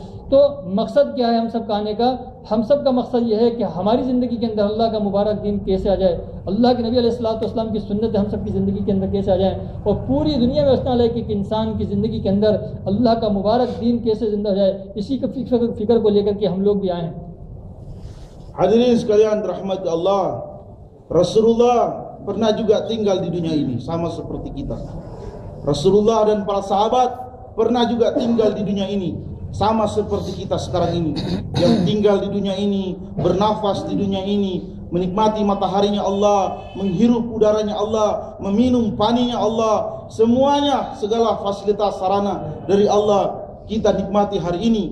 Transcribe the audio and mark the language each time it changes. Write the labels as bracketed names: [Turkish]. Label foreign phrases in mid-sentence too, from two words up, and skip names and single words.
[Hindi] तो मकसद क्या है हम सब का आने का? हम सब का मकसद ये है कि हमारी ज़िंदगी के अंदर अल्लाह का मुबारक दीन कैसे आ जाए, अल्लाह के नबी अलैहिस्सलाम की सुन्नत हम सब की ज़िंदगी के अंदर कैसे आ जाए, और पूरी दुनिया में उसना लगे कि इंसान की ज़िंदगी के अंदर अल्लाह का मुबारक दीन कैसे ज़िंदा हो जाए, इसी के फ़िक्र को लेकर के हम लोग भी आए हैं। [Indonesian] Hadirin sekalian rahmat Allah, Rasulullah pernah juga tinggal di dunia ini sama seperti kita. Rasulullah dan para sahabat pernah juga tinggal di dunia ini sama seperti kita sekarang ini, yang tinggal di dunia ini, bernafas di dunia ini, menikmati mataharinya Allah, menghirup udaranya Allah, meminum paninya Allah, semuanya, segala fasilitas sarana dari Allah kita nikmati hari ini.